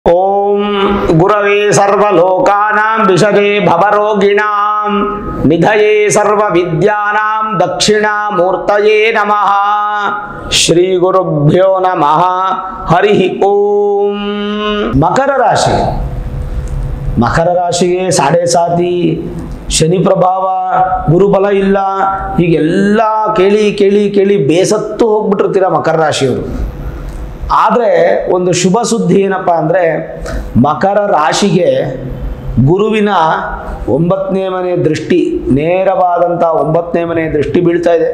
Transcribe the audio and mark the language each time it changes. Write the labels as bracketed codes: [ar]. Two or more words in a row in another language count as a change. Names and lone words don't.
[sa] ओम गुरवे सर्वलोकानां विषजे भवरोगिणां निधये सर्वविद्यानां दक्षिणामूर्तये नमः। श्री गुरुभ्यो नमः। हरि ओम। [kn] ಮಕರ ರಾಶಿ, ಮಕರ ರಾಶಿಗೆ ಸಾಡೆ ಸಾತಿ ಶನಿ ಪ್ರಭಾವ, ಗುರುಬಲ ಇಲ್ಲ, ಹೀಗೆಲ್ಲ ಕೇಳಿ ಕೇಳಿ ಕೇಳಿ ಬೇಸತ್ತು ಹೋಗ್ಬಿಟ್ಟಿರ್ತೀರ ಮಕರ ರಾಶಿಯವರು. ಆದರೆ ಒಂದು ಶುಭ ಸುದ್ದಿ ಏನಪ್ಪ ಅಂದರೆ, ಮಕರ ರಾಶಿಗೆ ಗುರುವಿನ 9ನೇ ಮನೆ ದೃಷ್ಟಿ, ನೇರವಾದಂಥ 9ನೇ ಮನೆ ದೃಷ್ಟಿ ಬೀಳ್ತಾ ಇದೆ.